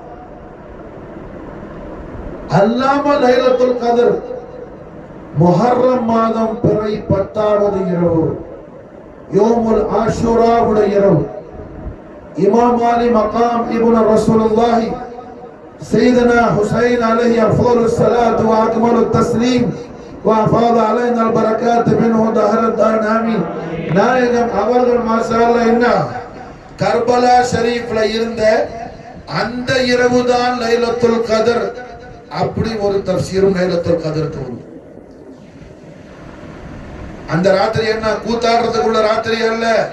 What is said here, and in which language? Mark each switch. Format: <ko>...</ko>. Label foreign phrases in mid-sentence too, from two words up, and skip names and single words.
<ta>அல்லாம லைலத்துல் கத்ர் முஹர்ரம் மாதம் பிறை 10வது இரவு, யோமுல் ஆஷுராவுடைய இரவு.</ta> <ar>إمام عالي مقام ابن رسول الله سيدنا حسين عليه أفضل الصلاة وأكمل التسليم وأفاض علينا البركات منه دهر الدار آمين.</ar> <ta>நாயகம் அவர்கள்</ta> <ar>ما شاء الله</ar> <ta>என்ன கர்பலா ஷரீஃப்ல இருந்த அந்த இரவுதான் லைலத்துல் கத்ர். அப்படி ஒரு தஃப்சீரும் லைலத்துல் கத்ர் தோணும். அந்த ராத்திரி என்ன கூத்தாடுறதுக்குள்ள ராத்திரி அல்ல.</ta>